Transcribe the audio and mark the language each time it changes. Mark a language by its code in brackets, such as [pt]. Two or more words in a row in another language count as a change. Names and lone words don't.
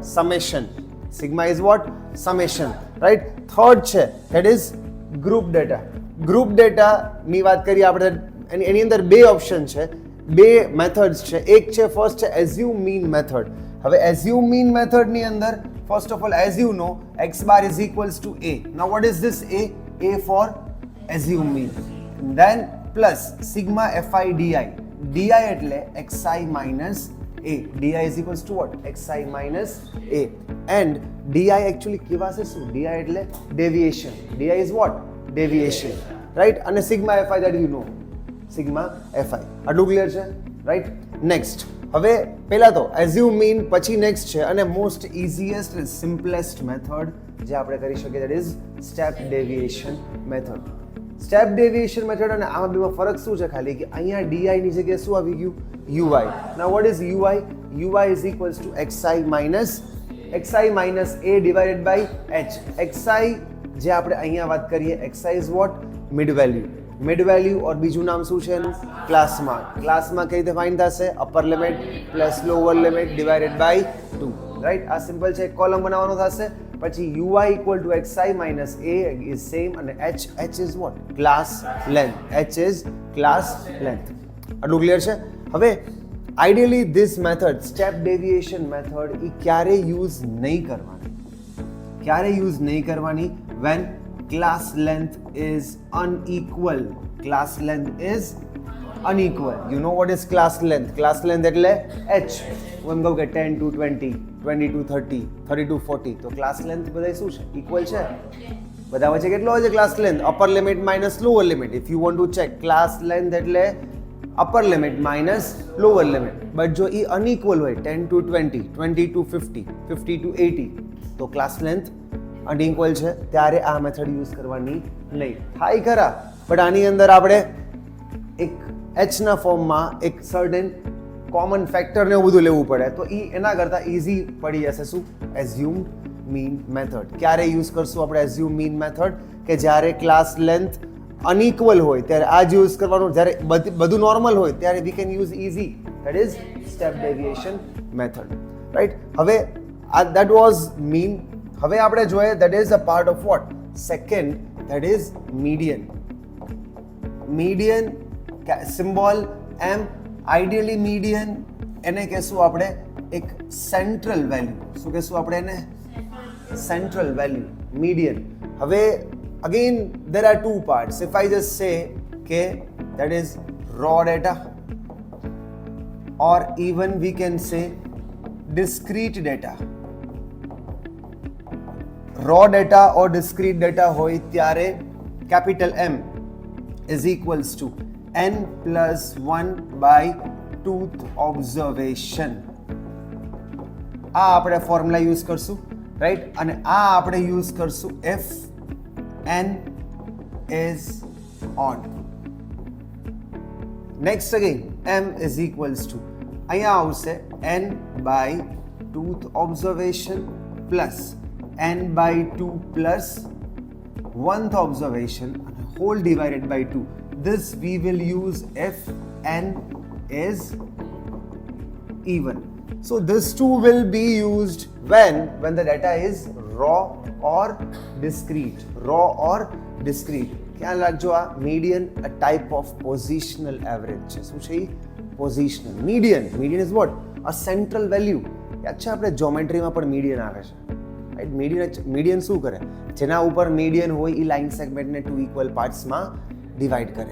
[en] Summation. Sigma is what? Summation, right? Third છે that is group data. group data [gu] વાત કરીએ આપણે, એની અંદર બે ઓપ્શન છે, બે મેથડ્સ છે. એક છે [en] first છે assume mean method. [gu] હવે [en] assume mean method [gu] અંદર [en] first of all, as you know, x bar is equals to a. Now what is this a? A for assume mean. Then plus sigma fi di. Di [gu] એટલે [en] xi minus a. Di is equals to what? xi minus a. And di actually [gu] કેવા છે શું? [en] Di [gu] એટલે [en] deviation. Di is what? Deviation. Right? અને sigma fi that you know. Sigma fi. [gu] આટલું ક્લિયર છે? [en] Right? Next. [gu] હવે પહેલા તો [en] assume mean, [gu] પછી [en] next [gu] છે અને [en] most easiest simplest method [gu] જે આપણે કરી શકીએ, [en] that is step deviation method. step deviation method [gu] અને આમાં બેમાં ફરક શું છે? ખાલી કે અહીંયા ડીઆઈ ની જગ્યાએ શું આવી ગયું? યુઆઈ. [en] now what is ui? ui is equals to xi minus a divided by h. [gu] xi જે આપણે અહીંયા વાત કરીએ, xi [en] is what? mid value. mid value [gu] ઓર બીજું નામ શું છે એનું? ક્લાસમાં. ક્લાસમાં કઈ રીતે ફાઇન્ડ થશે? [en] upper limit plus lower limit divided by 2, right? [gu] આ સિમ્પલ છે, એક કોલમ બનાવવાનો થશે. પછી ui [en] equal to xi minus a is same [gu] અને [en] h is what? Class length. h is class length. [gu] આટલું ક્લિયર છે? હવે આઈડિયલી [en] this method, step deviation method, [gu] એ ક્યારે યુઝ નહીં કરવાની? ક્યારે યુઝ નહીં કરવાની? [en] when class length is unequal. Class length is unequal. You know what is class length? Class length [gu] એટલે h. હું એમ કહું કે [en] 10 to 20, 20 to 30, 30 to 40, [gu] તો [en] class length [gu] બધા શું છે? ઇક્વલ છે. બધા વચ્ચે કેટલો હોય છે [en] class length? upper limit minus lower limit. if you want to check, class length [gu] એટલે [en] upper limit minus lower limit. [gu] બટ જો એ અનઇક્વલ હોય, [en] 10 to 20, 20 to 50, 50 to 80, [gu] તો [en] class length [gu] અનઇક્વલ છે, ત્યારે આ મેથડ યુઝ કરવાની નહીં. થાય ખરા, બટ આની અંદર આપણે એક h ના ફોર્મમાં એક [en] certain common factor [gu] એવું બધું લેવું પડે, તો એના કરતાં ઇઝી પડી જશે. શું? [en] assumed mean method. [gu] ક્યારે યુઝ કરશું આપણે [en] assume mean method? [gu] કે જ્યારે [en] class length [gu] અનઇક્વલ હોય ત્યારે આ જ યુઝ કરવાનું. જ્યારે બધું નોર્મલ હોય ત્યારે [en] we can use easy, that is step deviation method, right? [gu] હવે [en] that was mean. [gu] હવે આપણે જોઈએ [en] that is a part of what? Second, that is median. Median symbol m. [gu] Ideally median એને કહેશું આપણે એક [en] central value. [gu] શું કહેશું આપણે એને? [en] central value, median. [gu] હવે [en] again there are two parts. If I just say [gu] કે [en] that is raw data, or even we can say discrete data. raw data or discrete data [gu] હોય ત્યારે [en] capital M is equals to n plus 1 by 2th observation. [gu] આ આપણે ફોર્મ્યુલા યુઝ કરશું, રાઈટ? અને આ આપણે યુઝ કરશું [en] if n is odd. next again m is equals to [gu] અહીંયા આવશે [en] n by 2th observation plus n by 2 plus 1th observation whole divided by 2. This we will use if n is even. So this too will be used when the data is raw or discrete. Raw or ડિસ્ક્રીટ. [gu] ખ્યાલ રાખજો આ મીડિયન [en] a type of positional average [gu] છે. શું છે એ? [en] positional. median is what? a central value. [gu] યાદ છે આપણે જ્યોમેટ્રીમાં પણ મીડિયન આવે છે, રાઈટ? મીડિયન શું કરે? જેના ઉપર મીડિયન હોય એ લાઇન સેગમેન્ટને 2 [en] equal parts [gu] ડિવાઈડ કરે.